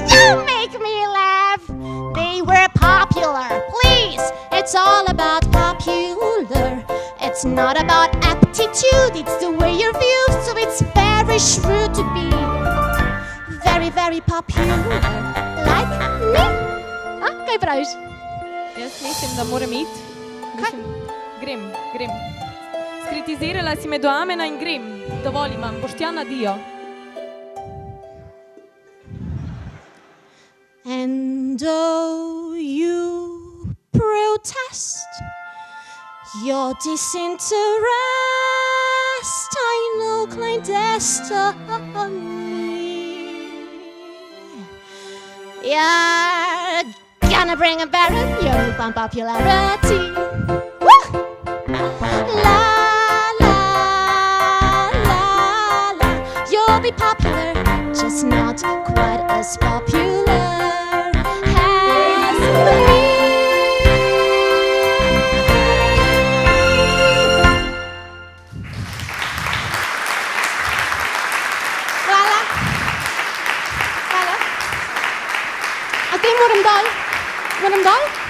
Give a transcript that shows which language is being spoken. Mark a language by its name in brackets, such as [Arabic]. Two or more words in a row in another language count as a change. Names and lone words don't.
[English] You make me laugh. They were popular. Please, it's all about popular. It's not about aptitude, it's the way you're viewed, so it's very shrewd to be be popular like me. [Slovenian] Kaj praviš? Jaz mislim, da moram iti. Grem. Skritizirala si me do amena in grem. Dovolj imam, Boštjan, adijo. [English] And though you protest your disinterest, I know clandestine. You're gonna bring about your unpopularity. Woo! La la la la. You'll be popular, just not quite as popular as me. [Slovenian] Hvala. Okay, moram dol?